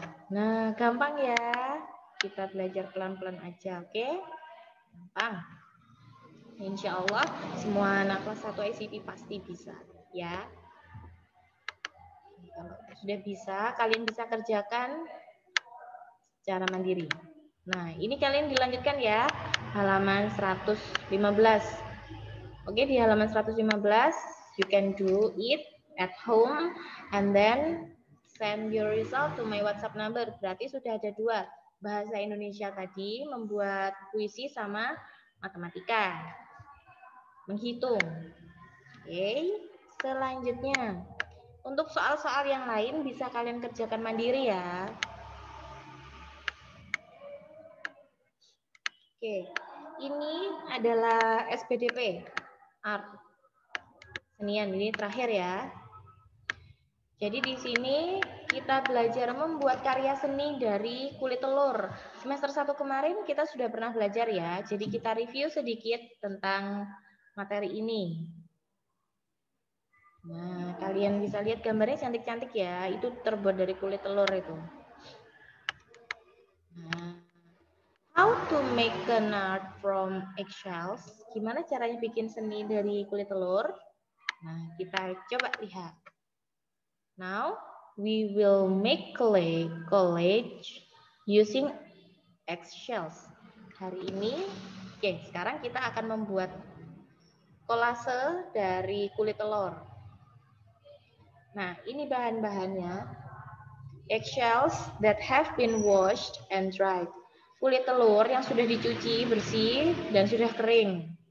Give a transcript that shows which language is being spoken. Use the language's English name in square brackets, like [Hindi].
[Indonesian] Nah, gampang ya. Kita belajar pelan-pelan aja, oke? Gampang. Insya Allah semua anak kelas 1 ICT pasti bisa, ya. Kalau sudah bisa, kalian bisa kerjakan secara mandiri. Nah, ini kalian dilanjutkan ya, halaman 115. Oke, di halaman 115, [English] you can do it at home and then send your result to my WhatsApp number. [Indonesian] Berarti sudah ada 2. Bahasa Indonesia tadi, membuat puisi sama matematika. Menghitung. Oke, selanjutnya. Untuk soal-soal yang lain bisa kalian kerjakan mandiri ya. Oke, ini adalah SPDP, Art. Senian, ini terakhir ya. Jadi di sini kita belajar membuat karya seni dari kulit telur. Semester 1 kemarin kita sudah pernah belajar ya. Jadi kita review sedikit tentang materi ini. Nah, kalian bisa lihat gambarnya cantik-cantik ya. Itu terbuat dari kulit telur itu. [English] Nah, how to make an art from eggshells? [Indonesian] Gimana caranya bikin seni dari kulit telur? Nah, kita coba lihat. [English] Now, we will make collage using eggshells. [Indonesian] Hari ini, oke, sekarang kita akan membuat kolase dari kulit telur. Nah, ini bahan-bahannya. [English] Eggshells that have been washed and dried. [Indonesian] Kulit telur yang sudah dicuci bersih dan sudah kering.